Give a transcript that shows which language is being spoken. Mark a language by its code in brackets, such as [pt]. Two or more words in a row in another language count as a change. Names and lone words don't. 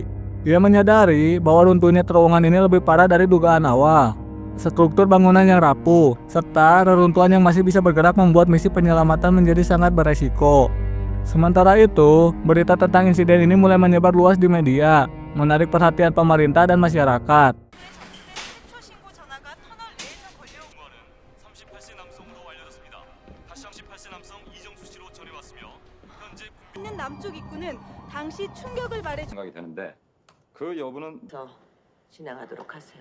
[id] Ia menyadari bahwa runtuhnya terowongan ini lebih parah dari dugaan awal. Struktur bangunan yang rapuh, serta reruntuhan yang masih bisa bergerak membuat misi penyelamatan menjadi sangat beresiko. Sementara itu, berita tentang insiden ini mulai menyebar luas di media, menarik perhatian pemerintah dan masyarakat. [ko] 있는 남쪽 입구는 당시 충격을 말해 생각이 되는데 그 여부는 더 진행하도록 하세요.